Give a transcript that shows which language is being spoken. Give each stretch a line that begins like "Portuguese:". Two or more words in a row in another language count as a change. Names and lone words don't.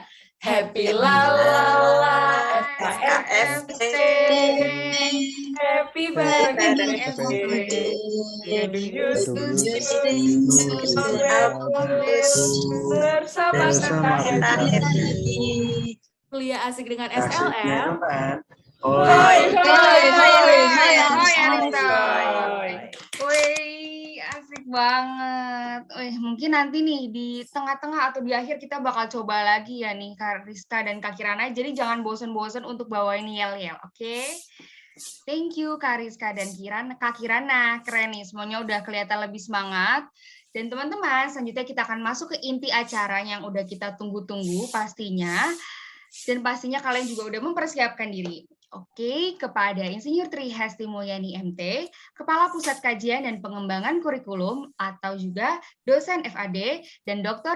Indonesian: Happy lalala FKFT. Happy bareng FEB. Gedung Justinus bersama kita happy. Kuliah asik dengan SLM. Hai Aristoy. Woi, asik banget. Mungkin nanti nih di tengah-tengah atau di akhir kita bakal coba lagi ya nih Kak Rizka dan Kak Kirana. Jadi jangan bosen-bosen untuk bawain yel-yel, oke?
English: Thank you
Indonesian: Kak Rizka dan Kak Kirana. Keren nih, semuanya udah kelihatan lebih semangat. Dan teman-teman, selanjutnya kita akan masuk ke inti acara yang udah kita tunggu-tunggu pastinya. Dan pastinya kalian juga udah mempersiapkan diri. Oke, kepada Insinyur Tri Hesti Mulyani MT, Kepala Pusat Kajian dan Pengembangan Kurikulum atau juga dosen FAD, dan Dr.